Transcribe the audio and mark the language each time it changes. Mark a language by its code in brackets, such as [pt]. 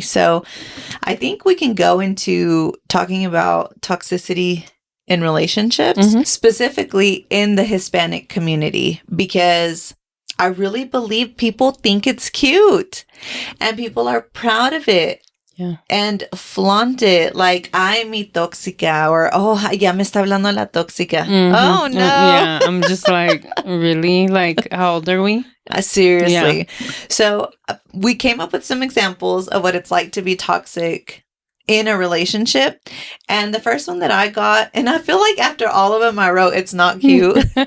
[en] So I think we can go into talking about toxicity in relationships, specifically in the Hispanic community, because I really believe people think it's cute and people are proud of it. Yeah. And flaunt it like, [es] ay, mi tóxica, [en] or, oh, [es] ya me está hablando la tóxica. [en] Oh, no. Yeah, I'm just like, really? Like, how old are we? Seriously. Yeah. So we came up with some examples of what it's like to be toxic in a relationship. And the first one that I got, and I feel like after all of them, I wrote, it's not cute.